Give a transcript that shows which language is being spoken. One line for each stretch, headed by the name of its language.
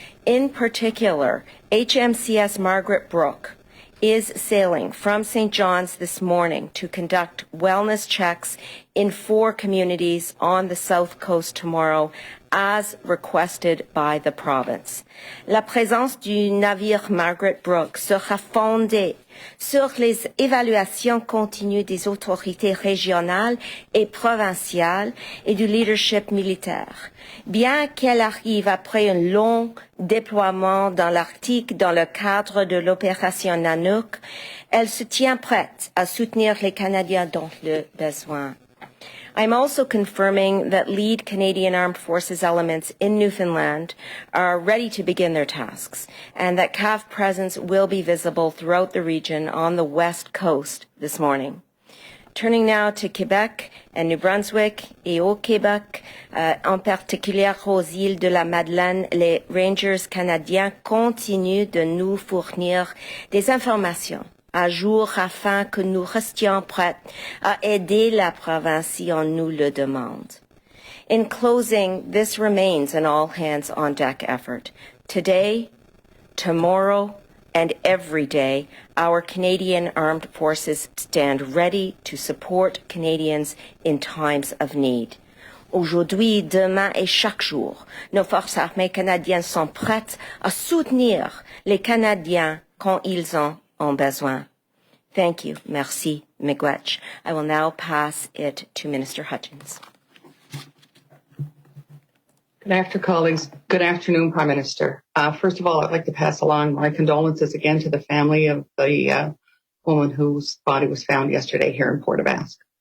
English: In particular, HMCS Margaret Brooke is sailing from St. John's this morning to conduct wellness checks in 4 communities on the South Coast tomorrow, as requested by the province.
French: La présence du navire Margaret Brooke sera fondée sur les évaluations continues des autorités régionales et provinciales et du leadership militaire. Bien qu'elle arrive après un long déploiement dans l'Arctique dans le cadre de l'opération Nanook, elle se tient prête à soutenir les Canadiens dont le besoin.
English: I'm also confirming that lead Canadian Armed Forces elements in Newfoundland are ready to begin their tasks and that CAF presence will be visible throughout the region on the west coast this morning. Turning now to Quebec and New Brunswick
French: et au Québec, en particulier aux îles de la Madeleine, les Rangers canadiens continuent de nous fournir des informations à jour afin que nous restions prêts à aider la province si on nous le demande.
English: In closing, this remains an all-hands-on-deck effort. Today, tomorrow, and every day, our Canadian Armed Forces stand ready to support Canadians in times of need.
French: Aujourd'hui, demain et chaque jour, nos forces armées canadiennes sont prêtes à soutenir les Canadiens quand ils en ont besoin.
English: Thank you.
French: Merci,
English: miigwech. I will now pass it to Minister Hutchins. Good afternoon, colleagues. Good afternoon, Prime Minister. First of all, I'd like to pass along my condolences again to the family of the woman whose body was found yesterday here in Port aux Basques.